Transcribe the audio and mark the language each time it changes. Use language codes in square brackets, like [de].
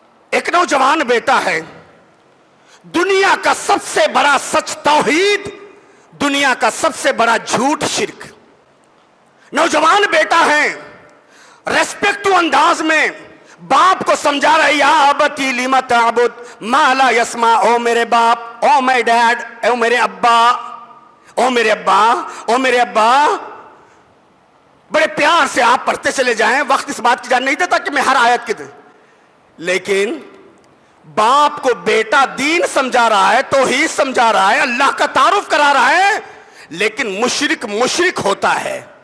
[ur] ایک نوجوان بیٹا ہے, دنیا کا سب سے بڑا سچ توحید, دنیا کا سب سے بڑا جھوٹ شرک. نوجوان بیٹا ہے, ریسپیکٹو انداز میں باپ کو سمجھا رہا ہے [ar] یا ابتی لم تعبد ما لا يسمع. [ur] او میرے باپ, او [en] my dad, [ur] او میرے ابا, او میرے ابا, او میرے ابا. بڑے پیار سے آپ پڑھتے چلے جائیں, وقت اس بات کی جان نہیں دیتا کہ میں ہر آیت کی دوں, لیکن باپ کو بیٹا دین سمجھا رہا ہے, توحید سمجھا رہا ہے, اللہ کا تعارف کرا رہا ہے, لیکن مشرک مشرک ہوتا ہے.